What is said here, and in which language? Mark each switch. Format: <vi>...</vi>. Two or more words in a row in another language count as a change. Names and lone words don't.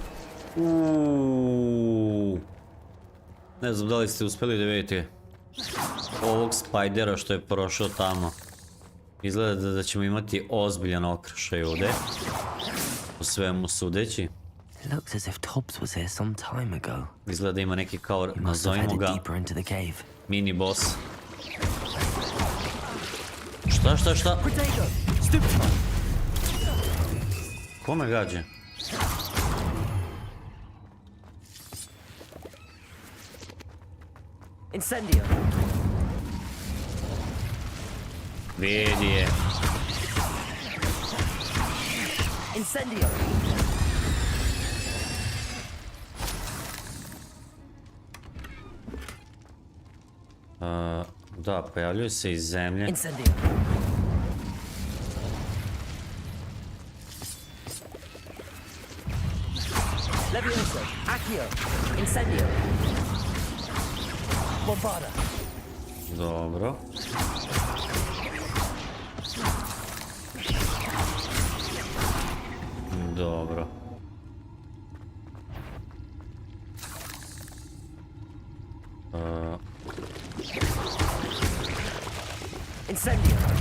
<sr>Ne znam da li ste uspeli da vidite ovog spajdera što je prošao tamo. Izgleda da ćemo imati ozbiljan okršaj ovdje. Po svemu sudeći.</sr> <en>Looks as if Tobbs was here some time ago.</en> <sr>Izgleda da ima neki kao, nazovimo ga, mini boss. Šta? Ko me gađa? Incendio. Vidi je. Incendio. Da, pojavljuju se iz zemlje. Incendio. Levioso. Accio. Incendio. Bombarda. Dobro. Dobro. Incendio.</sr>